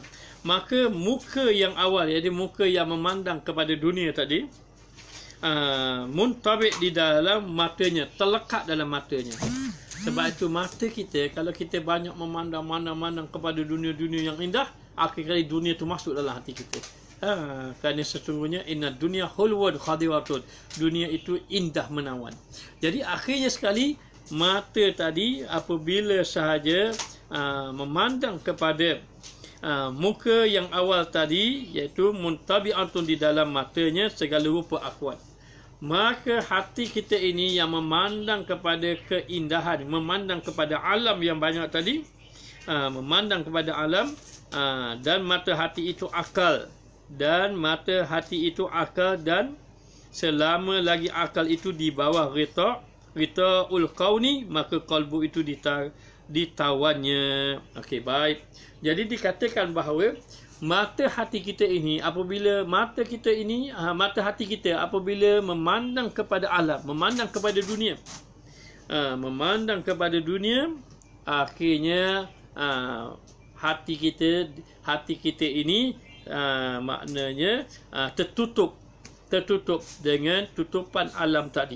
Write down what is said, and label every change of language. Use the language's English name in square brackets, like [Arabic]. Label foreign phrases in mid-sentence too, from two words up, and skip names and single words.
[Malay] Maka muka yang awal, iaitu muka yang memandang kepada dunia tadi, muntabik di dalam matanya, terlekat dalam matanya. Sebab itu mata kita, kalau kita banyak memandang kepada dunia-dunia yang indah, akhirnya dunia itu masuk dalam hati kita. Kerana sesungguhnya [Arabic] إن الدنيا حلوة خضرة, [Malay] dunia itu indah menawan. Jadi akhirnya sekali mata tadi apabila sahaja memandang kepada muka yang awal tadi, iaitu muntabi'atun di dalam matanya segala rupa akhwat, maka hati kita ini yang memandang kepada keindahan, memandang kepada alam yang banyak tadi, memandang kepada alam, dan mata hati itu akal. Dan mata hati itu akal, dan selama lagi akal itu di bawah [Arabic] رتاع الكون, [Malay] maka qalbu itu ditawannya. Okey, baik. Jadi dikatakan bahawa mata hati kita ini apabila mata hati kita apabila memandang kepada alam, memandang kepada dunia, memandang kepada dunia, akhirnya hati kita ini maknanya tertutup dengan tutupan alam tadi.